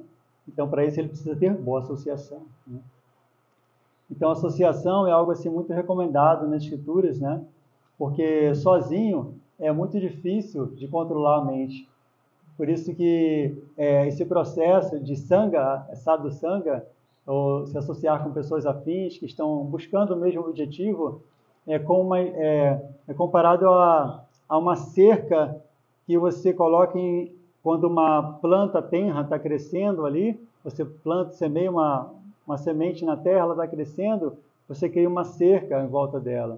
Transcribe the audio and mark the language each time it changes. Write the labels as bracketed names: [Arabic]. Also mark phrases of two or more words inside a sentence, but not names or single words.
[Portuguese] Então, para isso, ele precisa ter boa associação, né? Então, a associação é algo assim muito recomendado nas escrituras, né? Porque sozinho é muito difícil de controlar a mente. Por isso que esse processo de sangha, [Sanskrit] साधु सङ्ग, [Portuguese] ou se associar com pessoas afins que estão buscando o mesmo objetivo, é comparado a uma cerca que você coloca quando uma planta tenra está crescendo ali, você semeia uma semente na terra, ela está crescendo, você cria uma cerca em volta dela.